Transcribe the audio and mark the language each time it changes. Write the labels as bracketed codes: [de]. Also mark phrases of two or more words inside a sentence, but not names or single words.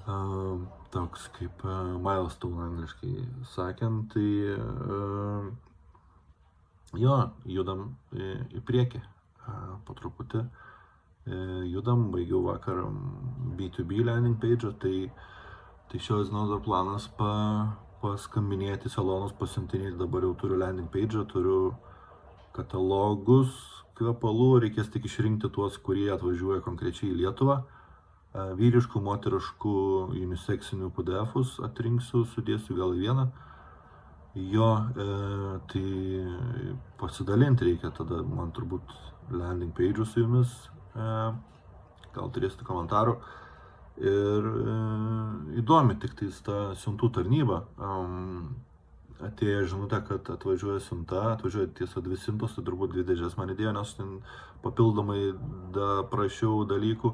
[lt] toks kaip milestone angliškai sakant, tai jo, judam į priekį po truputį. Judam, baigiau vakar B2B [en] landing page, [lt] tai šios dienos dar planas paskambinėti salonus, pasiuntinėti, dabar jau turiu [en] landing page, [lt] turiu katalogus kvepalų, reikės tik išrinkti tuos, kurie atvažiuoja konkrečiai į Lietuvą. Vyriškų, moteriškų, uniseksinių PDF-us atrinksiu, sudėsiu gal į vieną. Jo, tai pasidalinti reikia tada, man turbūt [en] landing page [lt] su jumis, gal turėsite komentarų. Ir įdomi tik tais ta siuntų tarnyba. Atėjo žinutė, kad atvažiuoja siunta, atvažiuoja tiesa 2 siuntos, tai turbūt 2 dėžės man įdėjo, nes ten papildomai prašiau dalykų.